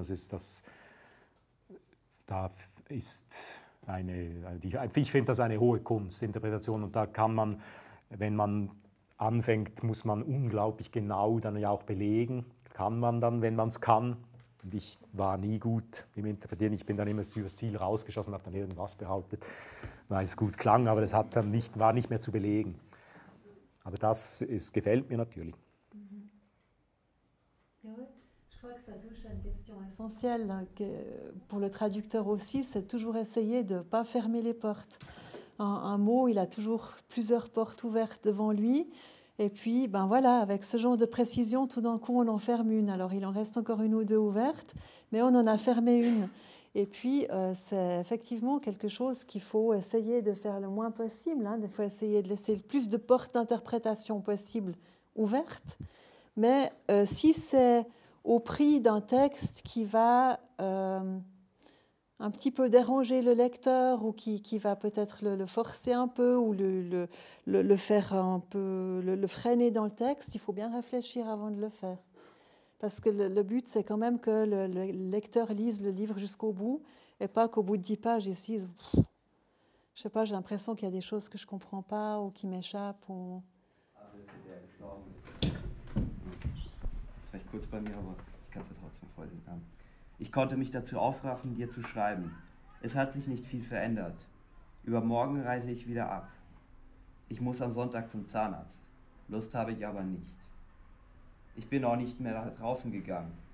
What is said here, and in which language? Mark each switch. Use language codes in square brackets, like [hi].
[de] Ich finde das eine hohe Kunst, Interpretation, und da kann man, wenn man anfängt, muss man unglaublich genau dann ja auch belegen, kann man dann, wenn man es kann. Und ich war nie gut im Interpretieren, ich bin dann immer übers Ziel rausgeschossen, habe dann irgendwas behauptet, weil es gut klang, aber das war nicht mehr zu belegen. Aber gefällt mir natürlich. [fr] Je crois que ça touche à une question essentielle pour le traducteur aussi, c'est toujours essayer de ne pas fermer les portes. Un mot, il a toujours plusieurs portes ouvertes devant lui. Et puis, ben voilà, avec ce genre de précision, tout d'un coup, on en ferme une. Alors, il en reste encore une ou deux ouvertes, mais on en a fermé une. Et puis, c'est effectivement quelque chose qu'il faut essayer de faire le moins possible. Il faut essayer de laisser le plus de portes d'interprétation possibles ouvertes. Mais si c'est au prix d'un texte qui va un petit peu déranger le lecteur ou qui va peut-être le forcer un peu ou le faire un peu, le freiner dans le texte, il faut bien réfléchir avant de le faire. Parce que le but, c'est quand même que le lecteur lise le livre jusqu'au bout et pas qu'au bout de 10 pages, ici, je sais pas, j'ai l'impression qu'il y a des choses que je ne comprends pas ou qui m'échappent. Ou... [de] Das ist recht kurz bei mir, aber ich kann es ja trotzdem vorlesen. Ich konnte mich dazu aufraffen, dir zu schreiben. Es hat sich nicht viel verändert. Übermorgen reise ich wieder ab. Ich muss am Sonntag zum Zahnarzt. Lust habe ich aber nicht. Ich bin auch nicht mehr nach draußen gegangen.